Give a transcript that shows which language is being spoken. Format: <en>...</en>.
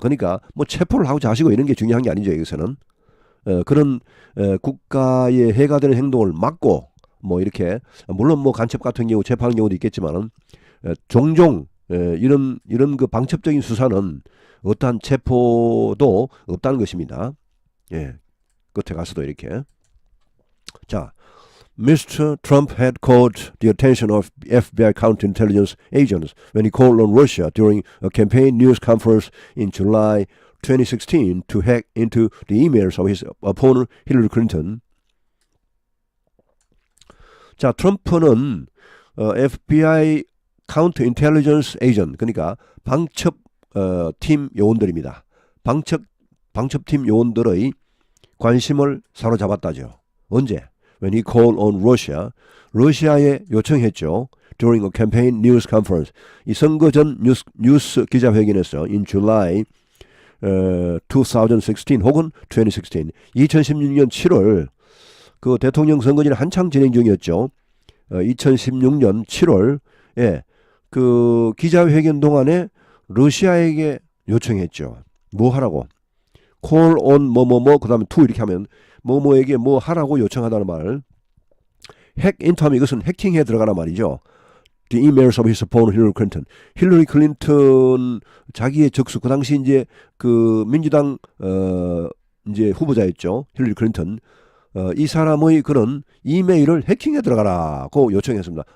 <ko>그러니까 뭐 체포를 하고 자시고 이런 게 중요한 게 아니죠. 여기서는 그런 국가에 해가 되는 행동을 막고 뭐 이렇게 물론 뭐 간첩 같은 경우 체포하는 경우도 있겠지만은 종종 이런 그 방첩적인 수사는 어떠한 체포도 없다는 것입니다. 예, 끝에 가서도 이렇게. 자, Mr.</ko> <en>Trump had caught the attention of FBI counterintelligence agents when he called on Russia during a campaign news conference in July 2016 to hack into the emails of his opponent Hillary Clinton.</en> <ko>자, 트럼프는</ko> <en>FBI counterintelligence agent</en> <ko>그러니까 방첩 팀 요원들입니다. 방첩팀 요원들의 관심을 사로잡았다죠. 언제?</ko> <en>when he called on Russia,</en> <ko>러시아에 요청했죠.</ko> <en>during a campaign news conference.</en> <ko>이 선거 전 뉴스 기자회견에서</ko> <en>in July 2016</en> <ko>혹은 2016, 2016년 7월 그 대통령 선거전이 한창 진행 중이었죠. 2016년 7월에 그 기자회견 동안에 러시아에게 요청했죠. 뭐 하라고? call on 뭐뭐뭐 그 다음에 to 이렇게 하면 뭐뭐에게 뭐 하라고 요청하다는 말. 핵 인터함 이것은 해킹에 들어가란 말이죠.</ko> <en>The emails of his opponent Hillary Clinton.</en> <ko>힐러리 클린턴 자기의 적수 그 당시 이제 그 민주당 이제 후보자였죠. 힐러리 클린턴. 이 사람의 그런 이메일을 해킹에 들어가라고 요청했습니다.</ko>